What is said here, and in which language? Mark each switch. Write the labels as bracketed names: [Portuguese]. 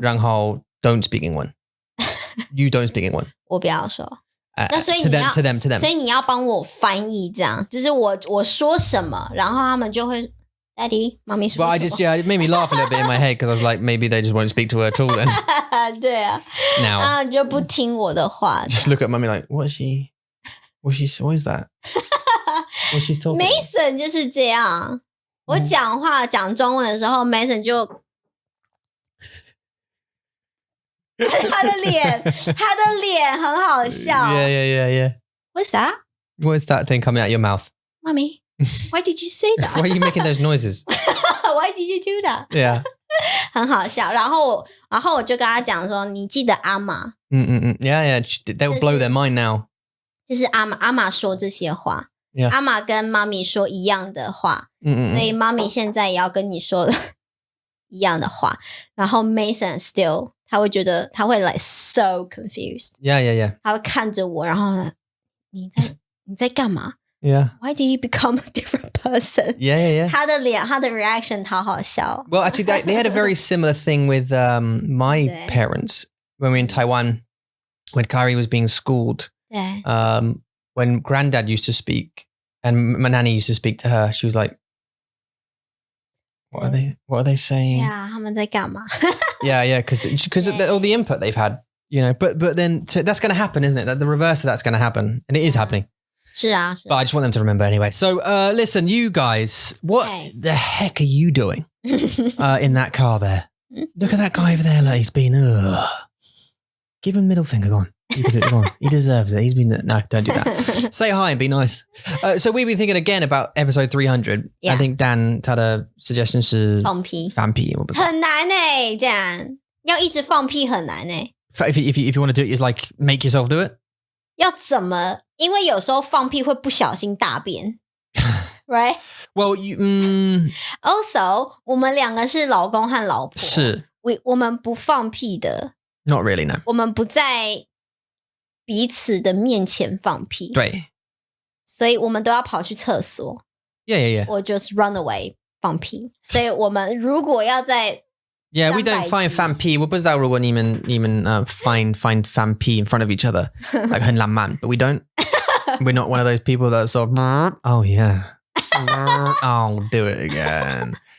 [Chinese] 然后 [English] don't speak 英文，you don't speak 英文。 [Chinese] 我不要说。那所以你要 [English] to them， [Chinese] 所以你要帮我翻译，这样就是我说什么，然后他们就会。 Daddy, mommy 说什么 [English] Well, it made me laugh a little bit in my head because I was like, maybe they just won't speak to her at all then. [Chinese] 对啊。 [English] Now. [Chinese] 然后你就不听我的话。 [English] Just look at mommy like, what is that? What's she talking about? [Chinese] Mason 就是这样。我讲中文的时候 ，Mason 就他的脸很好笑。 [English] Yeah. What's that? What's that thing coming out your mouth? Mommy.Why did you say that? Why are you making those noises? Why did you do that? Yeah. [Chinese] 很好笑。然后我就跟他讲说，你记得阿玛。 [English] Yeah. They will blow their mind now. [Chinese] 就是阿玛说这些话。 [English] Yeah. [Chinese] 阿玛跟妈咪说一样的话。所以妈咪现在也要跟你说一样的话。然后 Mason still 他会觉得他会 [English] like so confused. Yeah. [Chinese] 他会看着我，然后你在干嘛 [English] ？Yeah. Why did you become a different person? Yeah. [Chinese] 他的脸，他的 reaction 好好笑。 [English] Well, actually, they had a very similar thing with my parents when we were in Taiwan, when Kari was being schooled. When Granddad used to speak and my nanny used to speak to her, she was like, "What are they saying?" [Chinese] Yeah, 他们在干嘛？ [English] Yeah, because all the input they've had, you know. But then that's going to happen, isn't it? That the reverse of that's going to happen, and it is happening. [Chinese] 是啊 [English] But I just want them to remember anyway. So, listen, you guys, what the heck are you doing in that car there? Look at that guy over there. Like he's been, give him middle finger, go on. You can do it. Come on. He deserves it. He's been... No, don't do that. Say hi and be nice. So we've been thinking again about episode 300. Yeah. I think Dan [Chinese] 他的 [English] suggestion 是 [Chinese] 放屁。放屁，我不知道。很难欸，这样要一直放屁很难欸。 [English] If you want to do it, it's like make yourself do it. [Chinese] 要怎么？因为有时候放屁会不小心大便， [English] right? Well, [Chinese] Also, 我们两个是老公和老婆，是我们不放屁的。 [English] Not really, no. [Chinese] 我们不在彼此的面前放屁，对，所以我们都要跑去厕所。 [English] Yeah. Or just run away [Chinese] 放屁。所以我们如果要在 [English] Yeah, we don't find fan pee. [Chinese] 我不知道如果你们 [English] find fan pee in front of each other, like [Chinese] 很浪漫, [English] but we don't. We're not one of those people that sort of, oh yeah, I'll do it again.